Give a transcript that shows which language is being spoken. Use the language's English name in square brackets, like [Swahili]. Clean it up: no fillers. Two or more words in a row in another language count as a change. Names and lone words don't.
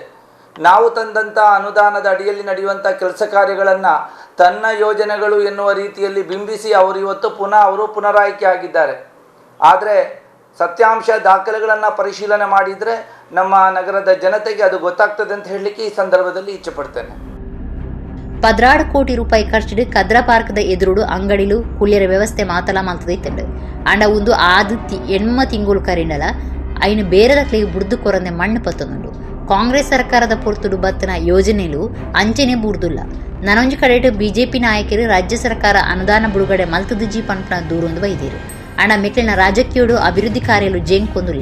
[Kannada] ನಾವು ತಂದಂಥ ಅನುದಾನದ ಅಡಿಯಲ್ಲಿ ನಡೆಯುವಂಥ ಕೆಲಸ ಕಾರ್ಯಗಳನ್ನು ತನ್ನ ಯೋಜನೆಗಳು ಎನ್ನುವ ರೀತಿಯಲ್ಲಿ ಬಿಂಬಿಸಿ ಅವರು ಇವತ್ತು ಪುನರಾಯ್ಕೆ ಆಗಿದ್ದಾರೆ. ಆದರೆ ಸತ್ಯಾಂಶ ದಾಖಲೆಗಳನ್ನು ಪರಿಶೀಲನೆ ಮಾಡಿದರೆ ನಮ್ಮ ನಗರದ ಜನತೆಗೆ ಅದು ಗೊತ್ತಾಗ್ತದೆ ಅಂತ ಹೇಳಲಿಕ್ಕೆ ಈ ಸಂದರ್ಭದಲ್ಲಿ ಇಚ್ಛೆ ಪಡ್ತೇನೆ. [Tulu] 16 ಕೋಟಿ ರೂಪಾಯಿ ಖರ್ಚಿಡು ಕದ್ರಾ ಪಾರ್ಕ್ದ ಎದುರುಡು ಅಂಗಡಿಲು ಕುಳ್ಳೆರ ವ್ಯವಸ್ಥೆ ಮಾತಲ ಮಲ್ತದೈತಂಡು ಅಂಡ ಒಂದು ಆದಿತ್ಯ 8 ತಿಂಗಳು ಕರಿಂಡಲ ಐನು ಬೇರೆದಕ್ಲಿಗೆ ಬುಡ್ದು ಕೊರಂದೆ ಮಣ್ಣು ಪತ್ತೊಂದುಂಡು. ಕಾಂಗ್ರೆಸ್ ಸರ್ಕಾರದ ಪೊರ್ತುಡು ಬತ್ತನ ಯೋಜನೆಲು ಅಂಚೆನೆ ಬುಡ್ದುಲ್ಲ. ನನೊಂಜಿ ಕಡೆಟ್ ಬಿಜೆಪಿ ನಾಯಕರು ರಾಜ್ಯ ಸರ್ಕಾರ ಅನುದಾನ ಬಿಡುಗಡೆ ಮಲ್ತದಿಜ್ಜಿ ಪಂಪನ ದೂರೊಂದು ಬೈದಿರು ಅಂಡ ಮೆಕ್ಲಿನ ರಾಜಕೀಯೋಡು ಅಭಿವೃದ್ಧಿ ಕಾರ್ಯಲು ಜೇಂಕೊಂದುಲ್ಲ.